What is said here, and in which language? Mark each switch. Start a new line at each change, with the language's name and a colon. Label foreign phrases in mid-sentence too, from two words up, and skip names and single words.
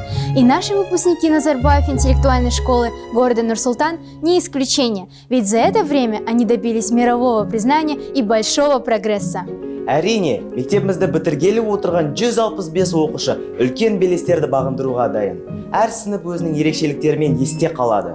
Russian: И наши выпускники Назарбаев интеллектуальной школы города Нур-Султан не исключение, ведь за это время они добились мирового признания и большого прогресса.
Kazakh: Әрине, мектебімізді бітіргелі отырған 165 оқушы үлкен белестерді бағындыруға дайын. Әр сынып өзінің ерекшеліктерімен есте қалады.